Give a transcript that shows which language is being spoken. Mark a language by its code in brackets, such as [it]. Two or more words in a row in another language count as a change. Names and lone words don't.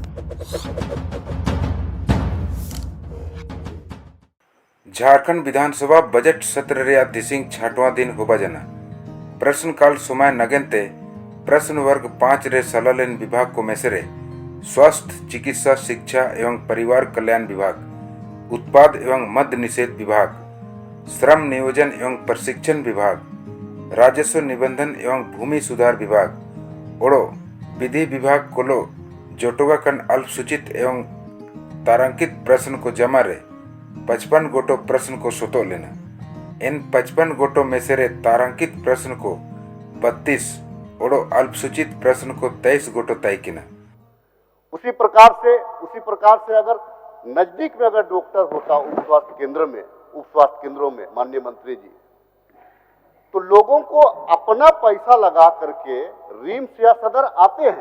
[hoc] झारखंड विधानसभा बजट सत्र रे दिसिंग छठवां दिन होबा जना प्रश्नकाल समय नगनते प्रश्न वर्ग 5 रे सलालेन विभाग को मेसरे स्वास्थ्य चिकित्सा शिक्षा एवं परिवार कल्याण विभाग, उत्पाद एवं मद्य निषेध विभाग, श्रम नियोजन एवं प्रशिक्षण विभाग, राजस्व निबंधन एवं भूमि सुधार विभाग ओड़ो विधि विभाग कोलो जोटोगाकन अल्पसूचित एवं तारांकित प्रश्न को जमा रे 55 गोटो प्रश्न को सोतो लेना। [hi] इन 55 गोटो में से तारांकित प्रश्न को 32 और अल्पसूचित प्रश्न को 23 गोटो तय किना। उसी प्रकार से अगर नजदीक में अगर डॉक्टर होता उप स्वास्थ्य केंद्रों में माननीय मंत्री जी, तो लोगों को अपना पैसा लगा करके रिम्स या सदर आते हैं।